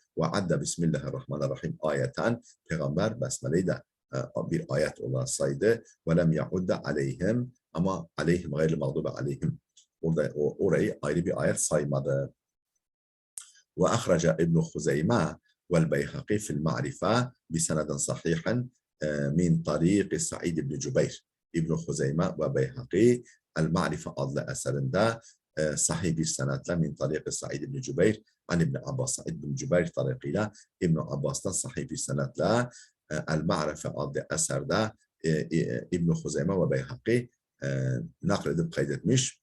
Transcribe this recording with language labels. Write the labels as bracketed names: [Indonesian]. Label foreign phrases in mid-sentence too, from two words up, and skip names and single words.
[Arabic] وعد بسم الله الرحمن الرحيم آية. [Turkish] Peygamber Besmele'yi de bir ayet olarak saydı. [Arabic] ولم يعد عليهم ama عليهم غير المغضوب عليهم. [Turkish] Orayı ayrı bir ayet saymadı. [Arabic] وأخرج [Turkish] İbn-i Huzeyme [Arabic] والبيهقي في المعرفة بسند صحيح من طريق سعيد بن جبير [Turkish] İbn Huzeyme ve Beyhaqi El-Ma'rife adlı eserinde sahih bir senedle [Arabic] من طريق سعيد بن جبير عن ابن عباس [Turkish] Sa'id ibn Cübeyr tariqıyla İbn Abbas'tan sahih bir senedle El-Ma'rife adlı eserde İbn Huzeyme ve Beyhaqi nakledip kaydetmiş.